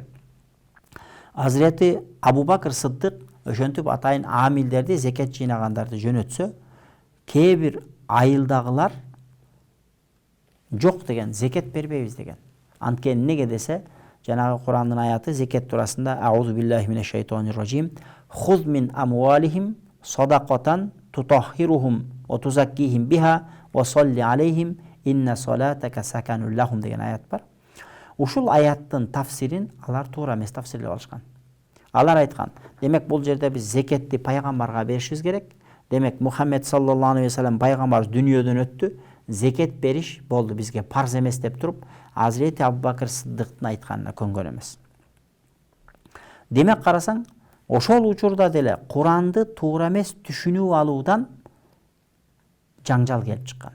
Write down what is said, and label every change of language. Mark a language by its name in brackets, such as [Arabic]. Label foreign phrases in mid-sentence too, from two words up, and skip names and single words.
[Kyrgyz] Азирети Абу Бакыр Сыддык ошентип атайын амилдерди, зекет жыйнагандарды жөнөтсө, кээ бир айылдагылар жок деген, зекет бербейбиз деген. Анткени неге десе, жанагы Курандын аяты зекет туурасында [Arabic] أعوذ بالله من الشيطان الرجيم خذ من أموالهم صدقة تطهرهم وتزكيهم بها وصل عليهم إن صلاتك سكن لهم [Kyrgyz] деген аят бар. Ушул аяттын тафсирин алар туура эмес тафсирлеп алышкан. Алар айткан, демек бул жерде биз зекетти пайгамбарга беришибиз керек. Демек Мухаммед [Arabic] صلى الله عليه وسلم [Kyrgyz] пайгамбар дүйнөдөн өттү, зекет бериш болду бизге парз эмес деп туруп, Азирети Абу Бакыр Сыддыктын айтканына көнгөн эмес. Демек карасаң, ошол учурда деле Куранды туура эмес түшүнүп алуудан жаңжал келип чыккан.